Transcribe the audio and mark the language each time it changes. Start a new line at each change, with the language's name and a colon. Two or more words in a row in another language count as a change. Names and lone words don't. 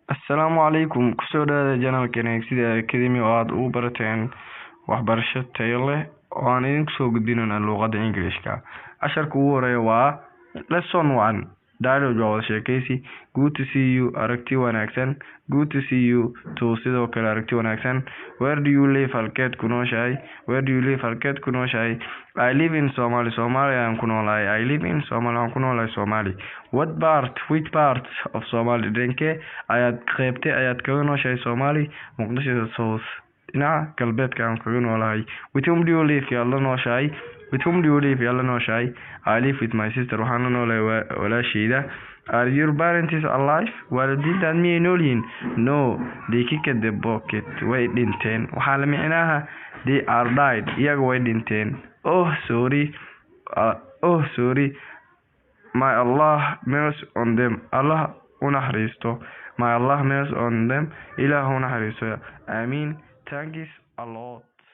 Arabic: السلام عليكم.
Somali: Kusoo dhawaada channelkeena Exida Academy oo aad ugu barateen waxbarasho tayo leh oo aan idinku soo gudbinayna luqadda Englishka. Casharka ugu horeeya waa lesson 1. Dialogue waa sheekaysi.
English: Good to see you,
Somali: aragti wanaagsan.
English: Good to see you too,
Somali: sidoo kale aragti wanaagsan.
English: Where do you live?
Somali: Halkeed ku nooshahay?
English: Where do you live?
Somali: Halkeed ku nooshahay?
English: I live in Somali.
Somali: Somali ayaan ku noolahay.
English: I live in Somali.
Somali: Aan ku noolahay
English: Somali. What part? Which part of Somali?
Somali: Dhankee ayaad kaga nooshahay Somali? Muqdisho South. Dhinaca galbeedka aan kaga noolahay.
English: With whom do you live?
Somali: Yaa la nooshahay?
English: With whom do you live?
Somali: Yaa la nooshahay?
English: I live with my sister.
Somali: Waxaan la noolahay walaashayda.
English: Are your parents alive?
Somali: Waalidiintaad miyay nool yihiin?
English: No, they kicked the bucket.
Somali: Way dhinteen. Waxaa la micnaha
English: they are died.
Somali: Iyaga way dhinteen.
English: Oh sorry. My Allah mercy on them.
Somali: Allah unaxariisto.
English: My Allah mercy on them.
Somali: Ilaah unaxariisto. Amiin.
English: Thanks a lot.